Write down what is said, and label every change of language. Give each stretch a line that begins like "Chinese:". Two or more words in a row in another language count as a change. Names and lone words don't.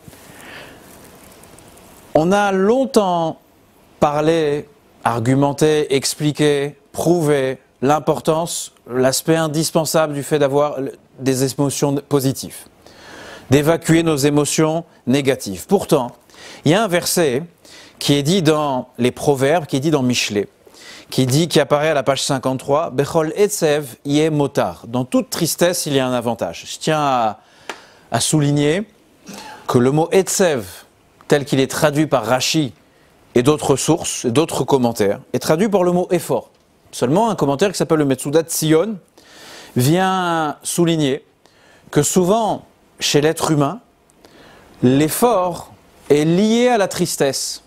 French: On a longtemps parlé, argumenté, expliqué, prouvé l'importance, l'aspect indispensable du fait d'avoir des émotions positives, d'évacuer nos émotions négatives. Pourtant, il y a un verset qui est dit dans les Proverbes, qui est dit dans Michelet, qui apparaît à la page 53, «
Hebrew: בכל עצב יהיה מותר ».
French: Dans toute tristesse, il y a un avantage. Je tiens à souligner que le mot etzev, tel qu'il est traduit par Rashi et d'autres sources, et d'autres commentaires, est traduit par le mot effort. Seulement, un commentaire qui s'appelle le Metsudat Sion vient souligner que souvent, chez l'être humain, l'effort est lié à la tristesse.